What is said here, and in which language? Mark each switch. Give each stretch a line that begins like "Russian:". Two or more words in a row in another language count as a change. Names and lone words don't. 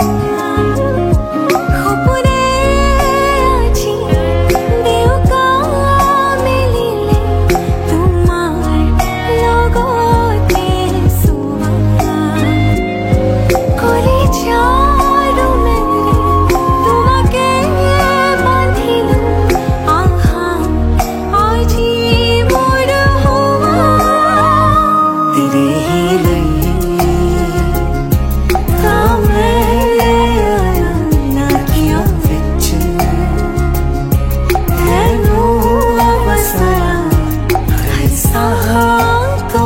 Assamese: সপোনে আজি দেউকা মিলিলে তোমাৰ লগতে চোৱা কলিজাৰো মেৰে তোমাকে বান্ধিলো আহা আজি মোৰ হোৱা
Hindi: तेरे ही लिए
Punjabi: नाकिया विच ਤੈਨੂੰ ਵਸਰਾ ਹਰ ਸਾਹਾ ਤੋ